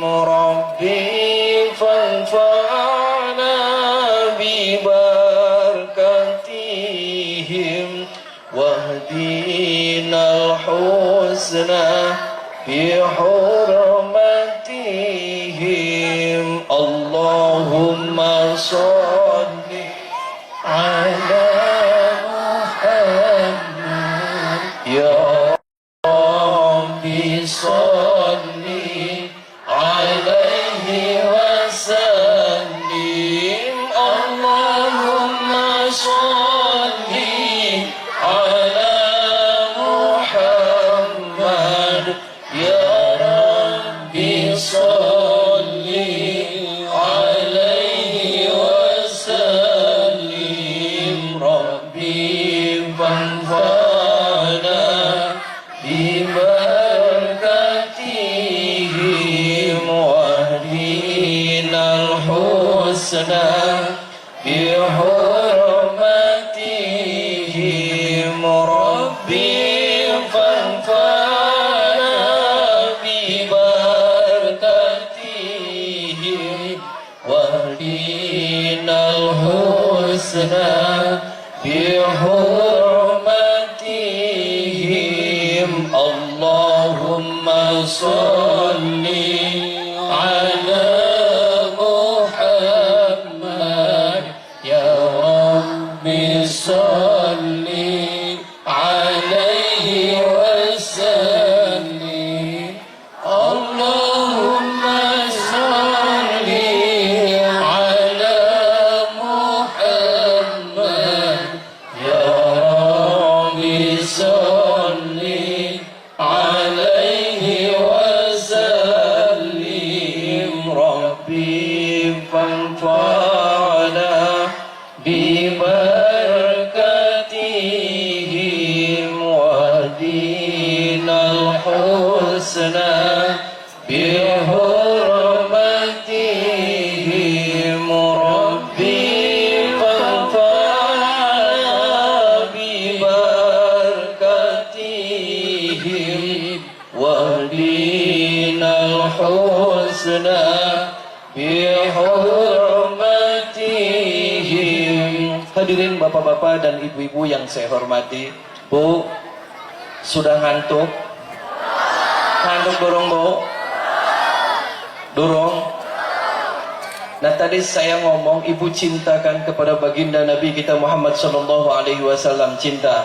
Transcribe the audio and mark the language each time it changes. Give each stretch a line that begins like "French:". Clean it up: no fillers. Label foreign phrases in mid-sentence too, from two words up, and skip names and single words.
Arabic: رب فانفعنا ببركتهم واهدنا الحسنى بحرمتهم. اللهم صل على محمد يا رب صل عليه وسلم. اللهم صل على محمد يا رب صل عليه وسلم. رب فانفعنا ببركتهم واهدنا الحسنى بحرمتهم. رب فانفعنا ببركتهم واهدنا الحسنى بحرمتهم. اللهم صل على محمد يا رب صل عليه وسلم. اللهم صل على محمد يا رب صل عليه وسلم. رب فانفعنا ببركتهم واهدنا الحسنى بحرمتهم. رب فانفعنا ببركتهم واهدنا الحسنى بحرمتهم.
Indonesian: Hadirin bapak-bapak dan ibu-ibu yang saya hormati, Bu, sudah ngantuk? Ngantuk dorong, Bu? Dorong? Nah tadi saya ngomong ibu cintakan kepada baginda Nabi kita Muhammad
Arabic: صلى الله عليه وسلم,
Indonesian: cinta?